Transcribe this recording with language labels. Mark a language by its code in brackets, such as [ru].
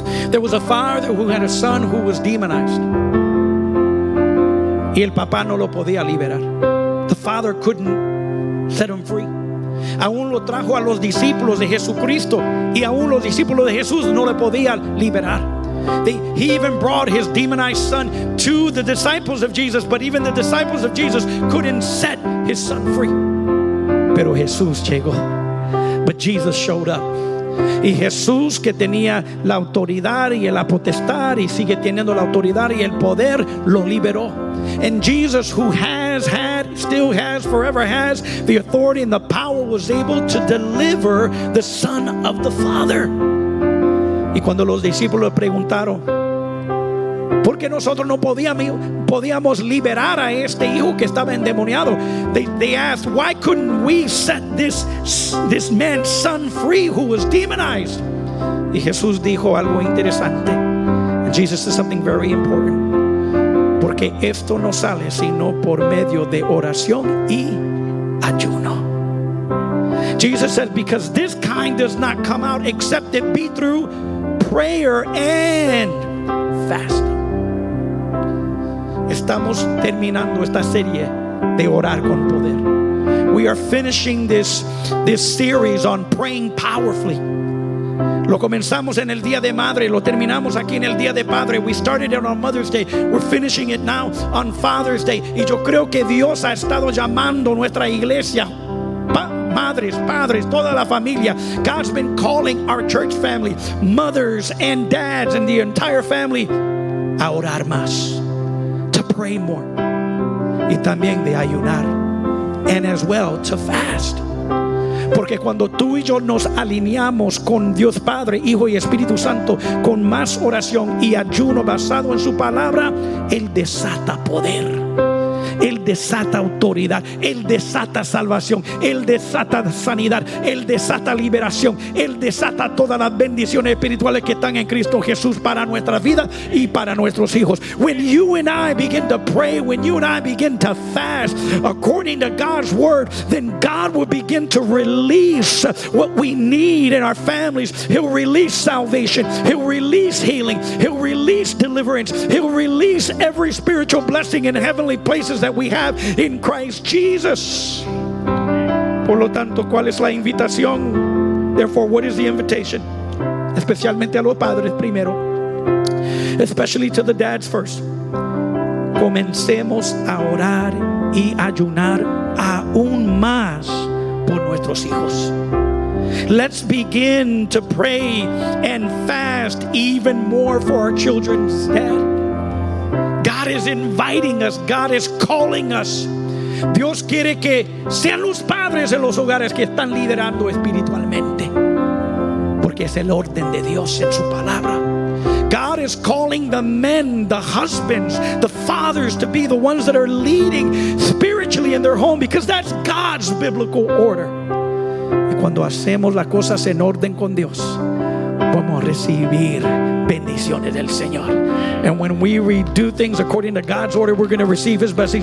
[en] There was a father who had a son who was demonized. [es] Y el papá no lo podía liberar. [en] The father couldn't set him free. [es] Aún lo trajo a los discípulos de Jesucristo, y aún los discípulos de Jesús no le podían liberar. [en] He even brought his demonized son to the disciples of Jesus, but even the disciples of Jesus couldn't set his son free. [es] Pero Jesús llegó. [en] But Jesus showed up. [es] Y Jesús, que tenía la autoridad y la potestad y sigue teniendo la autoridad y el poder, lo liberó. [en] And Jesus, who has had, still has, forever has the authority and the power, was able to deliver the Son of the Father. [es] Y cuando los discípulos preguntaron, ¿por qué nosotros no podíamos liberar a este hijo que estaba endemoniado? [en] They asked, why couldn't we set this man's son free who was demonized? [es] Y Jesús dijo algo interesante. [en] And Jesus said something very important. [es] Porque esto no sale sino por medio de oración y ayuno. [en] Jesus says, because this kind does not come out except it be through prayer and fasting. [es] Estamos terminando esta serie de orar con poder. [en] We are finishing this series on praying powerfully. [es] Lo comenzamos en el Día de Madre, lo terminamos aquí en el Día de Padre. [en] We started it on Mother's Day. We're finishing it now on Father's Day. [es] Y yo creo que Dios ha estado llamando a nuestra iglesia, madres, padres, toda la familia. [en] God's been calling our church family, mothers and dads and the entire family, [es] a orar más, [en] to pray more, [es] y también de ayunar, [en] and as well to fast. [es] Porque cuando tú y yo nos alineamos con Dios Padre, Hijo y Espíritu Santo, con más oración y ayuno basado en su palabra, Él desata poder, Él desata autoridad, Él desata salvación, Él desata sanidad, Él desata liberación, Él desata todas las bendiciones espirituales que están en Cristo Jesús para nuestra vida y para nuestros hijos. [en] When you and I begin to pray, when you and I begin to fast according to God's word, then God will begin to release what we need in our families. He'll release salvation, He'll release healing, He'll release deliverance, He'll release every spiritual blessing in heavenly places that we have in Christ Jesus. [es] Por lo tanto, ¿cuál es la invitación? [en] Therefore, what is the invitation? [es] Especialmente a los padres primero, [en] especially to the dads first. [es] Comencemos a orar y ayunar aún más por nuestros hijos. [en] Let's begin to pray and fast even more for our children's dad. God is inviting us. God is calling us. [es] Dios quiere que sean los padres en los hogares que están liderando espiritualmente, porque es el orden de Dios en su palabra. [en] God is calling the men, the husbands, the fathers to be the ones that are leading spiritually in their home, because that's God's biblical order. [es] Y cuando hacemos las cosas en orden con Dios, vamos a recibir bendiciones del Señor. [en] And when we do things according to God's order, we're going to receive His blessing.